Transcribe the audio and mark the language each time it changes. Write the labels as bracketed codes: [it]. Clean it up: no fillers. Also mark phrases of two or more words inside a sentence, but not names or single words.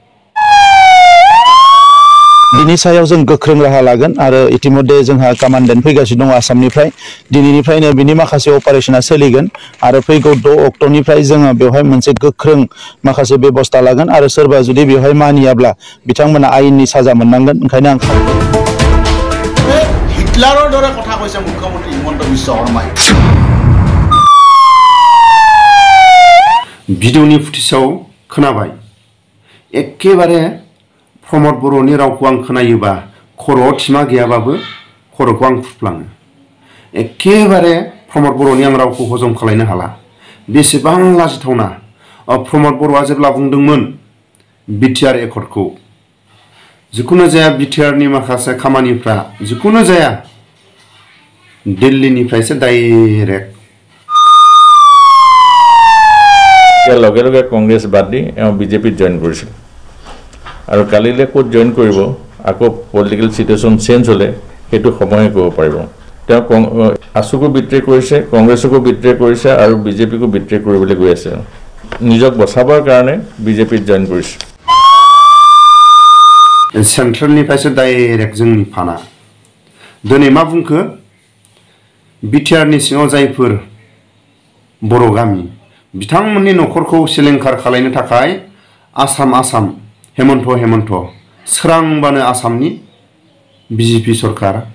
[brx] दिनै सायाव जों गोख्रों राहा लागोन आरो इतिमध्ये जोंहा कमान्डेन्ट फैगासिनो दङ आसामनिफ्राय दिनैनिफ्रायनो बिनि माखासे अपारेशना सोलिगोन आरो फैगौ 6 अक्ट'निफ्राय जोङो बेवहाय मोनसे गोख्रों माखासे बेबस्था लागोन आरो सोरबा जुदि बेवहाय मानियाब्ला बिथांमोना आयेननि साजा मोननांगोन। ओंखायनो आं [as] हिटलाৰৰ দৰে কথা কৈছে মুখ্যমন্ত্ৰী হিমন্ত বিশ্ব শৰ্মাই। [brx] भिडिअनि फुटेजाव खोनाबाय एखेबारे प्रमद बर'नि रावखौ आं खोनायोबा खर'आव थिमा गैयाबाबो खर'खौ आं फुफ्लाङो। एखेबारे प्रमद बर'नि आं रावखौ हजम खालामनो हाला बेसेबां लाजिथावना। प्रमद बर'आ जेब्ला बुंदोंमोन बिटिआर एकर्डखौ जिखुनु जाया बिटिआरनि माखासे खामानिफ्रा जिखुनु जाया दिल्लीनिफ्रायसो डाइरेक्ट [as] লগে লগে কংগ্ৰেছ বাদ দি বিজেপিত জইন কৰিছিল আৰু কালিলৈ ক'ত জইন কৰিব আকৌ [en] political situation change [as] হ'লে সেইটো সময়ে ক'ব পাৰিব। তেওঁ আছুকো বিট্ৰে কৰিছে কংগ্ৰেছকো বিট্ৰে কৰিছে আৰু বিজেপিকো বিট্ৰে কৰিবলৈ গৈ আছে নিজক বচাবৰ কাৰণে বিজেপিত জইন কৰিছে। [brx] सेन्ट्रेलनिफ्रायसो डाइरेक्ट जोंनि फाना दिनै मा बुंखो बिटिआरनि सिङाव जायफोर बर' गामि बिथांमोननि न'खरखौ सिलिंखार खालामनो थाखाय आसाम हेमन्त सोरांबानो आसामनि बिजेपि सरकार।